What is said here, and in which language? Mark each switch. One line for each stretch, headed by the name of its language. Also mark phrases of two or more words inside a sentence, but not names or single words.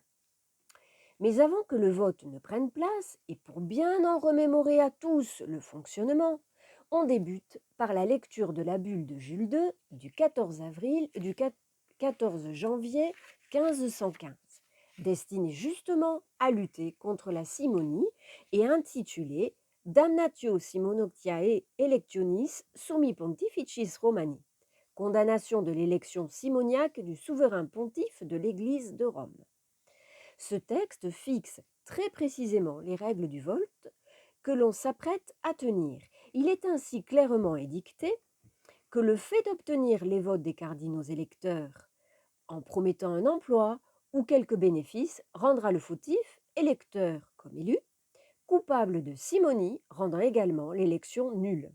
French: Mais avant que le vote ne prenne place, et pour bien en remémorer à tous le fonctionnement, on débute par la lecture de la bulle de Jules II du 14 janvier 1515, destinée justement à lutter contre la simonie et intitulée Damnatio Simonoctiae Electionis Summi Pontificis Romani, condamnation de l'élection simoniaque du souverain pontife de l'Église de Rome. Ce texte fixe très précisément les règles du vote que l'on s'apprête à tenir. Il est ainsi clairement édicté que le fait d'obtenir les votes des cardinaux électeurs en promettant un emploi ou quelques bénéfices rendra le fautif, électeur comme élu, coupable de simonie, rendant également l'élection nulle.